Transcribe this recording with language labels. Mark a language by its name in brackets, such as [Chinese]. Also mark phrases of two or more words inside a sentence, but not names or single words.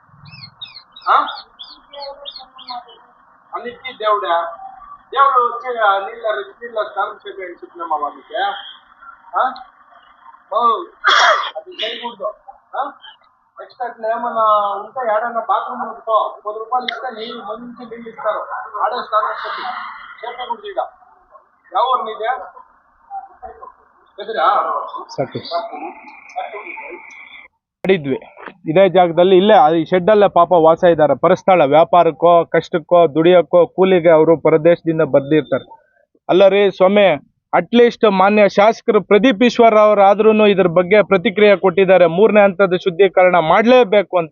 [Telugu] అన్నిటికీ దేవుడు వచ్చి నీళ్ళ స్నానం చేయని చెప్పినమ్మా వాళ్ళకి అది చేయకూడదు. నెక్స్ట్ అట్లా ఏమన్నా ఉంటే ఏడన్నా బాత్రూమ్ ఉంటుందో ₹10 ఇస్తే మంచి నీళ్ళు ఇస్తారు, ఆడే స్నానం చేసి చెప్పకూడదు. ఎవరు నీదే [Kannada] ಮಾಡಿದ್ವಿ ಇದೇ ಜಾಗದಲ್ಲಿ, ಇಲ್ಲೇ ಈ ಶೆಡ್ಡಲ್ಲೇ ಪಾಪ ವಾಸ ಇದ್ದಾರೆ. ಪರಸ್ಥಳ ವ್ಯಾಪಾರಕ್ಕೋ ಕಷ್ಟಕ್ಕೋ ದುಡಿಯೋಕ್ಕೋ ಕೂಲಿಗೆ ಅವರು ಪರದೇಶದಿಂದ ಬಂದಿರ್ತಾರೆ. ಅಲ್ಲ ರೀ ಸ್ವಾಮಿ, ಅಟ್ಲೀಸ್ಟ್ ಮಾನ್ಯ ಶಾಸಕರು ಪ್ರದೀಪ್ ಈಶ್ವರ್ ಅವರಾದ್ರೂ ಇದ್ರ ಬಗ್ಗೆ ಪ್ರತಿಕ್ರಿಯೆ ಕೊಟ್ಟಿದ್ದಾರೆ, 3ನೇ ಹಂತದ ಶುದ್ಧೀಕರಣ ಮಾಡಲೇಬೇಕು ಅಂತ.